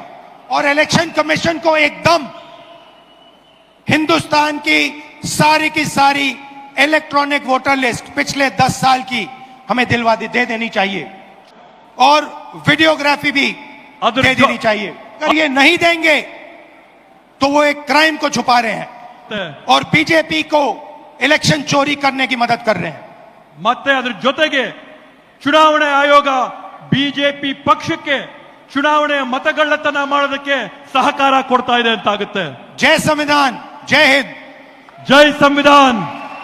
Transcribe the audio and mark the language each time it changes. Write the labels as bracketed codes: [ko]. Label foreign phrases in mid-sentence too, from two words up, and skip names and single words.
[hi] और [en] election commission [hi] को एकदम हिंदुस्तान की सारी [en] electronic voter list [hi] पिछले 10 साल की हमें दे देनी चाहिए और वीडियोग्राफी भी दे देनी चाहिए। अगर ये नहीं देंगे तो वो एक क्राइम को छुपा रहे हैं और बीजेपी को इलेक्शन चोरी करने की मदद कर रहे हैं। [kn] ಮತ್ತೆ ಅದರ ಜೊತೆಗೆ ಚುನಾವಣೆ ಆಯೋಗ ಬಿಜೆಪಿ ಪಕ್ಷಕ್ಕೆ ಚುನಾವಣೆ ಮತಗಳ್ಳತನ ಮಾಡೋದಕ್ಕೆ ಸಹಕಾರ ಕೊಡ್ತಾ ಇದೆ ಅಂತಾಗುತ್ತೆ। [hi] जय संविधान, जय हिंद, जय संविधान।